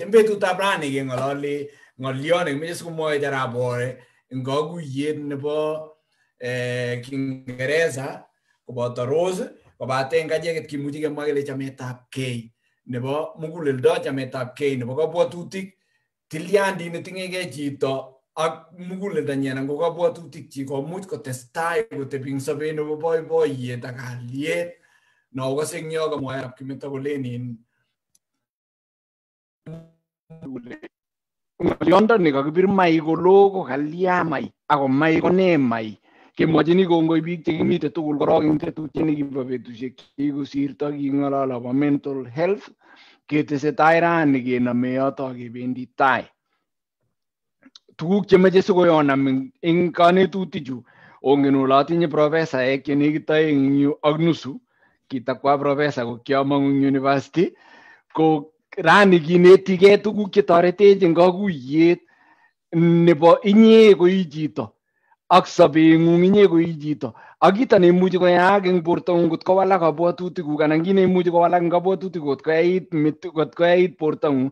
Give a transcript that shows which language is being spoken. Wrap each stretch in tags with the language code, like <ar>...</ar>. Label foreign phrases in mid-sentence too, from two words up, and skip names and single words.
<kln>Eng betutab rani keng'ololi ng'oliot nekimeche sikomwowech Arap Bore eng kakuyet nebo Kingereza koboto Rose, kobate eng acheket kimuchi kemwa kele chametabgei nebo muguleldo, chametabgei nebo kabwatutik, tilyandit netinyegei chito ak muguleldonyi anan ko kabwatutikchi komuch kotestai kotebi eng sobet nebo boiboiyet ak kalyet. No okose eng yo kamwae Arap Kimeto kolenin ng'olyondoni kakibir mai kolo ko kalya mai ako mai ko ne mai. Kemwochini kongoi biik chekimite tugul korok eng tetutiet nekibo betusiek chekikosirto king'olol akobo</kln> <en>mental health.</en> <kln>Ketesetai rani kenome yoto kebendi tai. Tuguk chemeche sikoyonam eng kanetutichu, ongen ole atinye profesaek chenekit aeng eng yu ak nusu. Kitakwa profesa ko kiamong'u eng university ko rani kinetigei tuguk chetoretech eng kakuyet nebo inye koi chito ak sobeng'ung inye koi chito ak kito neimuchi koyaak eng bortong'ung kot kowalak kabwatutikuk anan kit neimuchi kowalak eng kabwatutik kot koyait bortong'ung.</kln>